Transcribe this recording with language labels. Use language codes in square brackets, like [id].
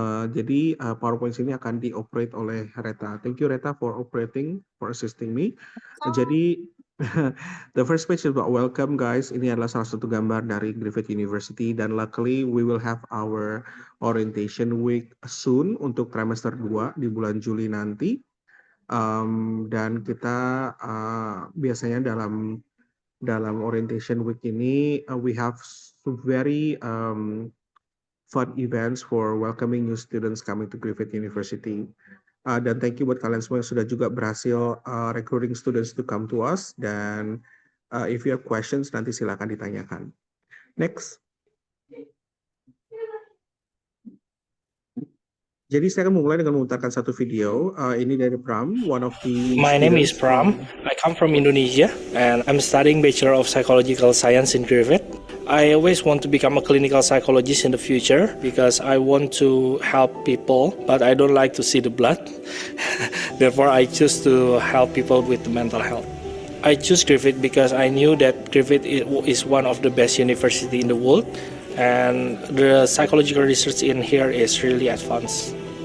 [id] Jadi PowerPoint ini akan dioperate oleh Reta. [en] Thank you Reta for assisting me. Jadi the first page is about welcome guys. [id] Ini adalah salah satu gambar dari Griffith University dan [en] luckily we will have our orientation week soon [id] untuk trimester 2 di bulan Juli nanti. Dan kita biasanya dalam [en] orientation week ini we have very fun events for welcoming new students coming to Griffith University. [id] Dan [en] thank you [id] buat kalian semua yang sudah juga berhasil [en] recruiting students to come to us. Dan if you have questions [id] nanti silakan ditanyakan. [en] Next. [id] Jadi saya akan memulai dengan memutarkan satu video. Ini dari Pram, [en] one of the My name is students Pram. I come from Indonesia and I'm studying Bachelor of Psychological Science in Griffith. I always want to become a clinical psychologist in the future because I want to help people, but I don't like to see the blood. Therefore, I choose to help people with the mental health. I choose Griffith because I knew that Griffith is one of the best university in the world and the psychological research in here is really advanced.